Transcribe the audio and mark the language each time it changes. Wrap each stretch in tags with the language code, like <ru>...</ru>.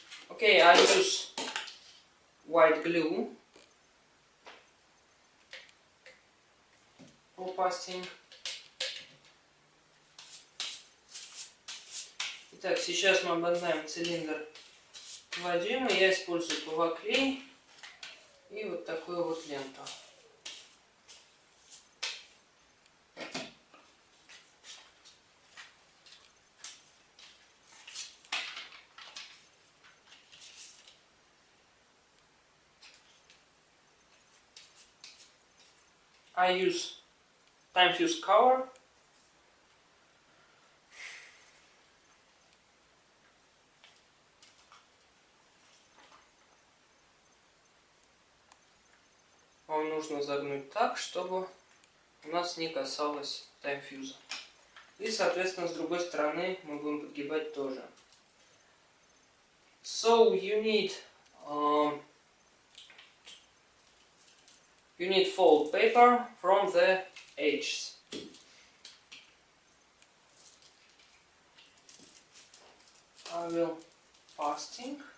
<en>Okay, I use white glue for pasting.</en> <ru>Итак, сейчас мы обмотаем цилиндр гвоздем, и я использую ПВА-клей и вот такую вот ленту.</ru> <en>I use time fuse cover.</en> <ru>Вам нужно загнуть так, чтобы у нас не касалось таймфьюза. И, соответственно, с другой стороны мы будем подгибать тоже.</ru> <en>So you need fold paper from the edges. I will pasting.</en>